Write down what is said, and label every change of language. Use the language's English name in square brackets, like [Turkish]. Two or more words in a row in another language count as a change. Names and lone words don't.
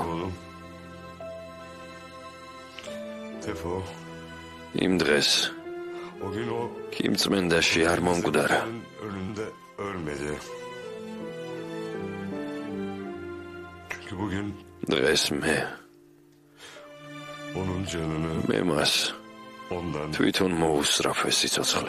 [Turkish] oğlum Tefo [Georgian] იმ დღეს [Turkish] o gün o [Georgian] კიმწმენდაში არ მომკვდარა. [Turkish] önünde ölmedi. Çünkü bugün [Georgian] დღეს მე [Turkish] onun canını [Georgian] მე მას [Turkish] ondan [Georgian] თვითონ მოუსწრაფ ეს სიცოცხლე.